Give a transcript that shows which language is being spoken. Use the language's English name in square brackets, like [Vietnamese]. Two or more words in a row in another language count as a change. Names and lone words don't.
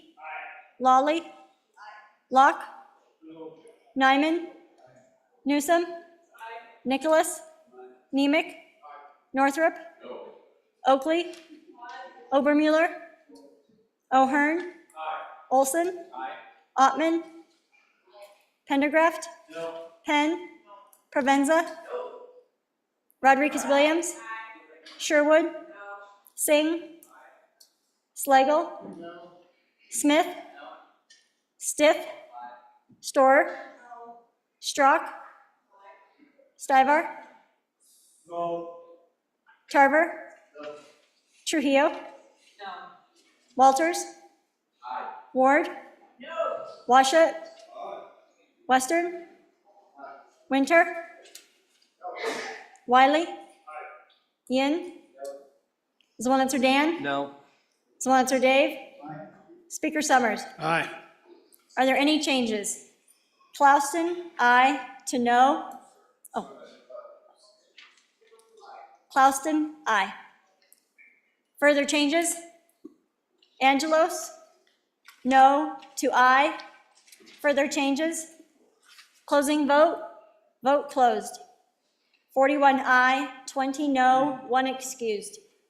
[English] Lawley? Aye. Locke? No. Nyman? Aye. Newsom? Aye. Nicholas? Aye. Nemec? Aye. Northrup? No. Oakley? Aye. Obermuller? O'Hearn? Aye. Olson? Aye. Ottman? Pendergraft? No. Penn? No. Provenza? No. Rodriguez-Williams? Sherwood? No. Singh? Aye. Slagle? No. Smith? No. Stiff? Aye. Storer? No. Strock? Aye. Stivar? No. Tarver? No. Trujillo? No. Walters? Aye. Ward? No. Washut? Aye. Western? Aye. Winter? No. Wiley? Aye. Yin? No. Zwolenzer Dan? No. Zwolenzer Dave? Aye. Speaker Summers? Aye. Are there any changes? Klauston, aye to no. Oh. Klauston, aye. Further changes? Angelos? No to aye. Further changes? Closing vote? Vote closed. 41 aye, 20 no, 1 excused.